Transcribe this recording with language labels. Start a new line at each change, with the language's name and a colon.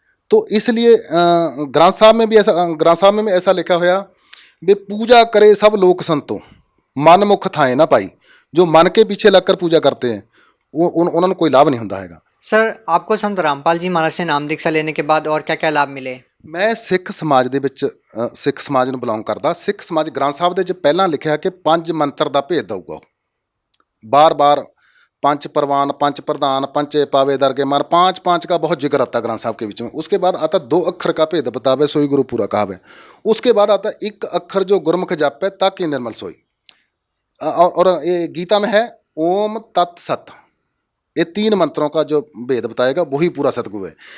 Hindi: तो इसलिए ग्रंथ साहब में भी ऐसा लिखा हुआ, वे पूजा करे सब लोक संतो, मन मुख थाए ना पाई। जो मन के पीछे लगकर पूजा करते हैं वो उन्होंने कोई लाभ नहीं होता है। सर आपको संत रामपाल जी महाराज से नाम दीक्षा लेने के बाद और क्या क्या लाभ मिले? मैं सिख समाज
Punjabi: ਦੇ ਵਿੱਚ ਸਿੱਖ ਸਮਾਜ ਨੂੰ ਬਿਲੋਂਗ ਕਰਦਾ। ਸਿੱਖ ਸਮਾਜ ਗ੍ਰੰਥ ਸਾਹਿਬ ਦੇ ਵਿੱਚ ਪਹਿਲਾਂ ਲਿਖਿਆ ਕਿ 5 ਮੰਤਰ ਦਾ ਭੇਦ ਦਊਗਾ।
Hindi: बार पंच परवान, पंच प्रधान, पंचे पावे दरगे मान, 5 का बहुत जिक्र आता ग्रंथ साहब के बीच में। उसके बाद आता 2 अक्षर का भेद बतावे सोई गुरु पूरा कहावे। उसके बाद आता 1 अक्षर जो गुरमुख जापे ताकि निर्मल सोई। और ये गीता में है ओम तत् सत। ये 3 मंत्रों का जो भेद बताएगा वही पूरा सतगुरु है।